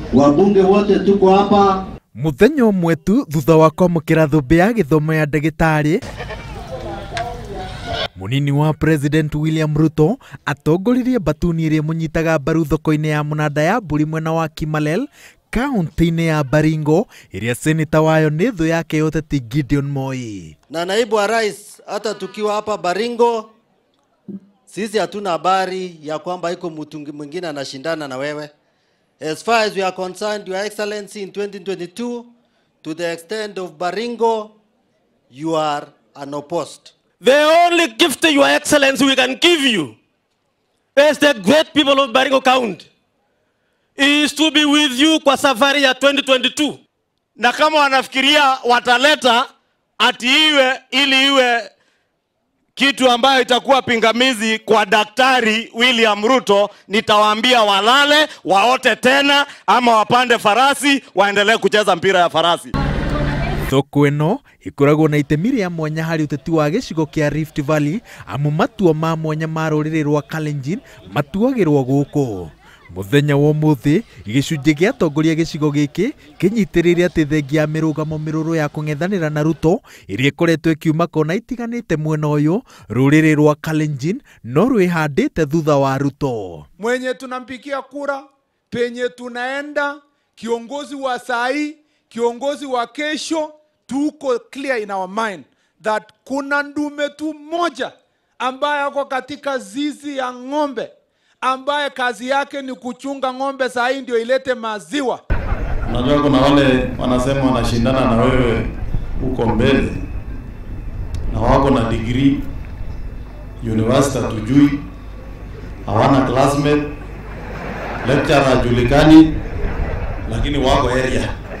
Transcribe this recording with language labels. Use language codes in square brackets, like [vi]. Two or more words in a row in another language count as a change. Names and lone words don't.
[sw] wabunge wote tuko hapa. [ki] Muthenya umwe tu thutha wa kwamukira thumbi ya githomo ya ndagitari, munini wa President William Ruto atongoririe Mbatuni iria munyitaga mbaru thoko-ini ya munanda ya mburi mwena wa Kimalel, kaunti-ini ya Baringo, iria seneta wayo ni thu yake Uteti Gideon Moi. [sw] Na naibu wa rais, hata tukiwa hapa Baringo, sisi hatuna habari ya kwamba iko mtu mwingine anashindana na wewe. [en] As far as we are concerned, Your Excellency, in 2022, to the extent of Baringo, you are unopposed. The only gift, Your Excellency, we can give you as the great people of Baringo County is to be with you [sw] kwa safari ya 2022. Na kama wanafikiria wataleta ati iwe kitu ambayo itakuwa pingamizi kwa Daktari William Ruto, nitawaambia walale, waote tena, ama wapande farasi, waendelee kucheza mpira ya farasi. [ki] Thoko ino ikoragwo na itemi ria mwanya hari uteti wa gicigo kia Rift Valley, amu matua ma mwanya ma ruriri rwa Kalenjin matuagirwo guku. Muthenya wa umuthi igicunji gia atongoria gicigo giki kinyitirire ati thengia mirugamo miruru ya kung'ethanira na Ruto iria ikoretwo ikiuma kona itiganite mwena uyu, ruriri rwa Kalenjin no rwihandite thutha wa Ruto. [sw] Mwenye tunampikia kura, penye tunaenda, kiongozi wa sai, kiongozi wa kesho, tuko [en] clear in our mind that [sw] kuna ndume tu moja ambaye ako katika zizi ya ng'ombe, ambaye kazi yake ni kuchunga ng'ombe sahi ndio ilete maziwa. Unajua kuna wale wanasema wanashindana na wewe uko mbele, na wako na [en] degree university [sw] tujui, hawana [en] classmate, lecturer [sw] julikani, lakini wako area.